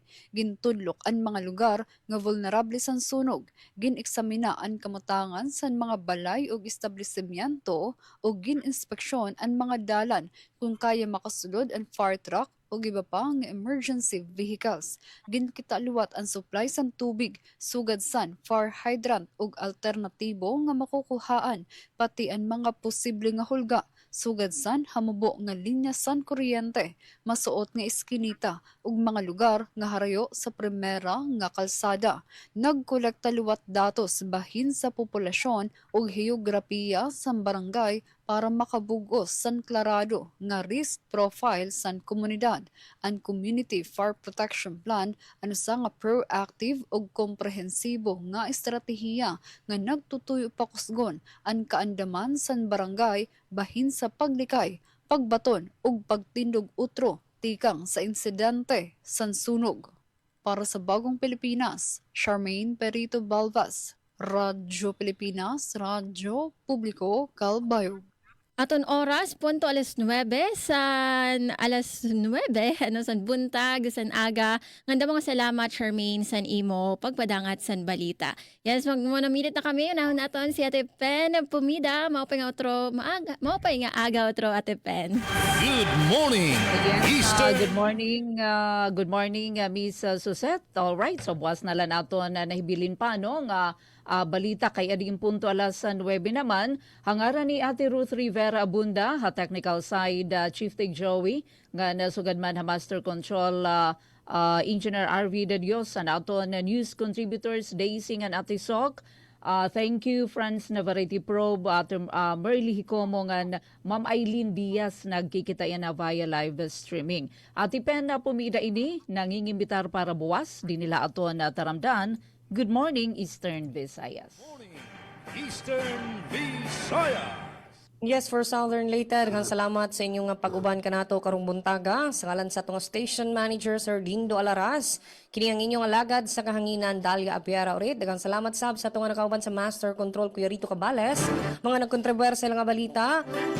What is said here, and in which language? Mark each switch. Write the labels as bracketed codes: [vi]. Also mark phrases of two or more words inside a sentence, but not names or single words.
[war] Gintudlok ang mga lugar nga vulnerable sa sunog. Gineksamina ang kamatangan sa mga balay o establishmento o gininspeksyon ang mga dalan kung kaya makasulod ang fire truck o iba pa nga [en] emergency vehicles. [war] Ginkitaluwat ang supply sa tubig, sugad san, [en] fire hydrant [war] ug alternatibo nga makukuhaan, pati ang mga posible nga hulga, sugad san hamubo nga linya san kuryente, masuot nga iskinita ug mga lugar nga harayo sa primera nga kalsada. Nagkolekta luwat datos bahin sa populasyon ug heograpiya sa barangay para makabugos san klarado nga [en] risk profile [war] san komunidad. Ang Community Fire Protection Plan ano sa nga proactive ug komprehensibo nga estratehiya nga nagtutuyo pakusgon ang kaandaman san barangay bahin sa paglikay, pagbaton ug pagtindog utro tikang sa insidente san sunog. Para sa Bagong Pilipinas, Charmaine Perito Balvas, Radyo Pilipinas, Radyo Publiko, Calbayog. Aton oras, punto alas 9, san alas 9, san buntag, san aga. Nganda mga salamat, Charmaine, san imo, pagpadangat, san balita. Yes, magmunamilit na kami. Unahon naton si Ate Pen, pumida, maupay nga aga otro, Ate Pen. [en] Good morning, Eastern. Good morning, Miss Susette. All right, so [war] buwas na lang naton nahibilin pa, no, nga balita kay ading punto alas 9 naman. Hangaran ni Ate Ruth Rivera Abunda, ha technical side, Chief Tig Joey, nga nasugad man ha Master Control Engineer RV De Dios, ang aton news contributors Daisy and Ate Sok. [en] Thank you, [war] Franz Navarrete Probe, Merly Hicomo, nga Ma'am Eileen Diaz, nagkikitayan na [en] via live streaming. [war] Ate Pen na pumida ini, nangingimbitar para buwas, di nila aton taramdan. [en] Good morning, Eastern Visayas. Eastern Visayas. [ceb] Yes, for Southern Leyte, daghang salamat sa inyong pag-uban kanato karong buntaga. Sa ngalan sa atong station manager Sir Dindo Alaras, kini ang inyong alagad sa kahanginan Dalia Apiara urit. Daghang salamat sab sa atong nakauban sa Master Control Kuya Rito Cabales, mga nagkontribuer sa ilang balita.